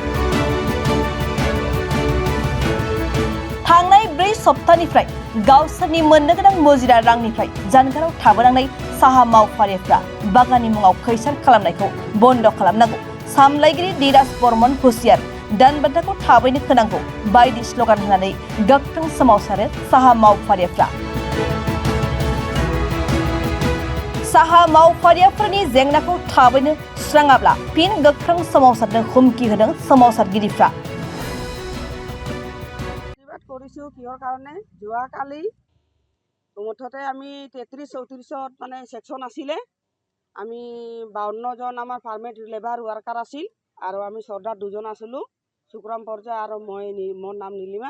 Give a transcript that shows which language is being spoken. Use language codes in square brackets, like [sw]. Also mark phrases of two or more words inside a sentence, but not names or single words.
[brx] थांनाय 4 सप्तानिफ्राय गावसोरनि मोननो गोनां मुजिरा रांनिफ्राय जानगाराव थाबोनांनाय साहा मावफारियाफ्रा बागाननि मुङाव खैसार खालामनायखौ बन्द खालामनांगौ, सामलायगिरि धीराज बर्मन हुसियार, दानबान्थाखौ थाबैनो होनांगौ बायदि स्लगान होनानै गोख्रों सोमावसारो साहा मावफारियाफ्रा। साहा मावफारियाफोरनि जेंनाखौ थाबैनो सुस्राङाब्ला फिन गोख्रों सोमावसारनो हुमखि होदों सोमावसारगिरिफ्रा। [as] কৰিছো কিহৰ কাৰণে যোৱাকালি মুঠতে আমি 33-34 মানে সেকশন আছিলে, আমি 52 জন আমাৰ ফাৰ্মেট [en] labour worker [as] আছিল আৰু আমি সর্দার 2 জন আছিলো, সুকরাম পর্যা আৰু মই মোৰ নাম নীলিমা।